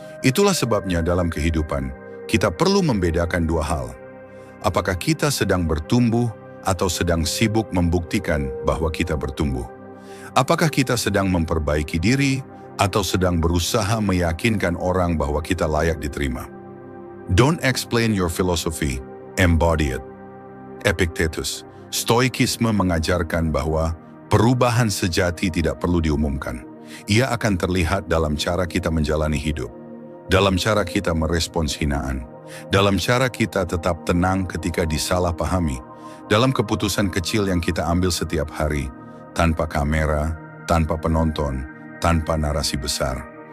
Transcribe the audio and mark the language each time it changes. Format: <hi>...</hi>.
<id>Itulah sebabnya dalam kehidupan, kita perlu membedakan dua hal. Apakah kita sedang bertumbuh atau sedang sibuk membuktikan bahwa kita bertumbuh? Apakah kita sedang memperbaiki diri atau sedang berusaha meyakinkan orang bahwa kita layak diterima.</id> <en>Don't explain your philosophy, embody it.</en> <id>Epictetus, Stoikisme mengajarkan bahwa perubahan sejati tidak perlu diumumkan. Ia akan terlihat dalam cara kita menjalani hidup, dalam cara kita merespons hinaan, dalam cara kita tetap tenang ketika disalahpahami, dalam keputusan kecil yang kita ambil setiap hari, tanpa kamera, tanpa penonton, tanpa narasi besar.</id>